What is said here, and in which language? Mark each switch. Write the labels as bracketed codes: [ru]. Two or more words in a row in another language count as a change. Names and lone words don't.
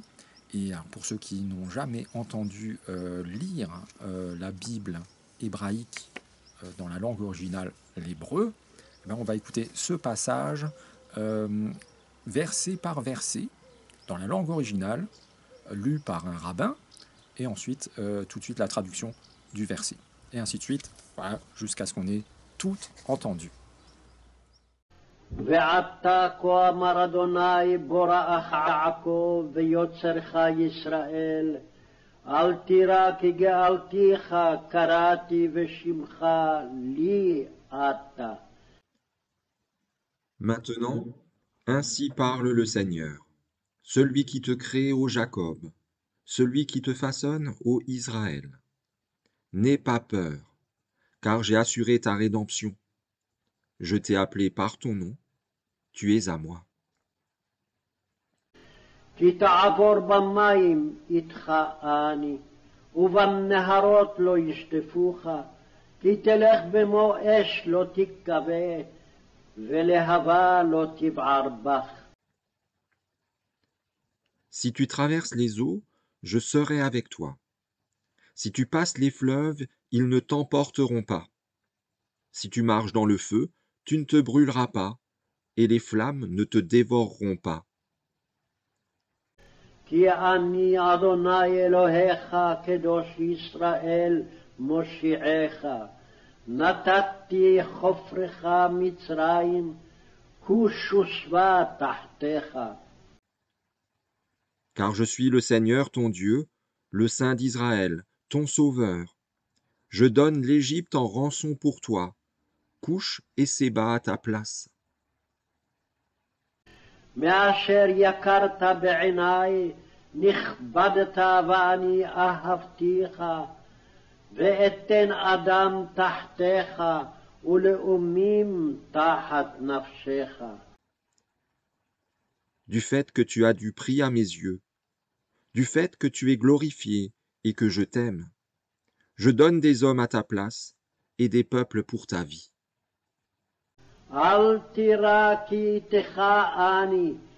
[fr] Et pour ceux qui n'ont jamais entendu lire la Bible hébraïque dans la langue originale, l'hébreu, on va écouter ce passage verset par verset dans la langue originale, lu par un rabbin, et ensuite tout de suite la traduction du verset. Et ainsi de suite, voilà, jusqu'à ce qu'on ait tout entendu. [he] ועתה כה אמר אדוני בוראך יעקב ויוצרך ישראל אל תירא כי גאלתיך קראתי ושמך לי אתה. [fr] Maintenant, ainsi parle le Seigneur, celui qui te crée, ô Jacob, celui qui te façonne, ô Israël. N'aie pas peur, car j'ai assuré ta rédemption. Je t'ai appelé par ton nom, tu es à moi. [he] כי תעבור במים איתך אני, ובנהרות לא ישטפוך, כי תלך במו אש לא תכבה, ולהבה לא תבער בך. [fr] Si tu traverses les eaux, je serai avec toi. Si tu passes les fleuves, ils ne t'emporteront pas. Si tu marches dans le feu, tu ne te brûleras pas, et les flammes ne te dévoreront pas. [he] כי אני אדוני אלוהיך קדוש ישראל מושיעך, נתתי חופרך מצרים, כוש ושבע תחתיך. [fr] Car je suis le Seigneur ton Dieu, le Saint d'Israël, ton Sauveur. Je donne l'Égypte en rançon pour toi, Couche et Séba à ta place. [he] מאשר יקרת בעיניי, נכבדת ואני אהבתיך, ואתן אדם תחתיך, ולאומים תחת נפשך. [fr] Du fait que tu as du prix à mes yeux, du fait que tu es glorifié et que je t'aime, je donne des hommes à ta place et des peuples pour ta vie. [he] אל תירא כי איתך אני.